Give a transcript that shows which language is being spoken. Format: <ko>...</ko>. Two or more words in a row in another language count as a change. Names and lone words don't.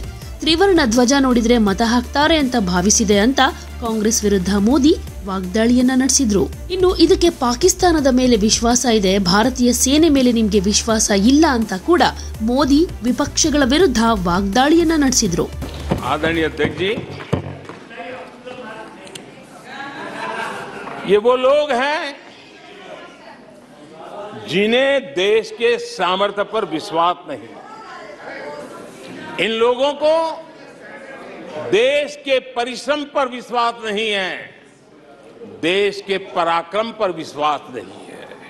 <kn>ತ್ರಿವರ್ಣ ಧ್ವಜ ನೋಡಿದ್ರೆ ಮತ ಹಾಕ್ತಾರೆ ಅಂತ ಭಾವಿಸಿದೆ ಅಂತ ಕಾಂಗ್ರೆಸ್ ವಿರುದ್ಧ ಮೋದಿ ವಾಗ್ದಾಳಿಯನ್ನ ನಡೆಸಿದ್ರು. ಇನ್ನು ಇದಕ್ಕೆ ಪಾಕಿಸ್ತಾನದ ಮೇಲೆ ವಿಶ್ವಾಸ ಇದೆ, ಭಾರತೀಯ ಸೇನೆ ಮೇಲೆ ನಿಮ್ಗೆ ವಿಶ್ವಾಸ ಇಲ್ಲ ಅಂತ ಕೂಡ ಮೋದಿ ವಿಪಕ್ಷಗಳ ವಿರುದ್ಧ ವಾಗ್ದಾಳಿಯನ್ನ ನಡೆಸಿದ್ರು.</kn> <hi>आदरणीय अध्यक्ष जी, ये वो लोग हैं जिन्हें देश के सामर्थ्य पर विश्वास नहीं। इन लोगों को देश के परिश्रम पर विश्वास नहीं है, देश के पराक्रम पर विश्वास नहीं है।</hi>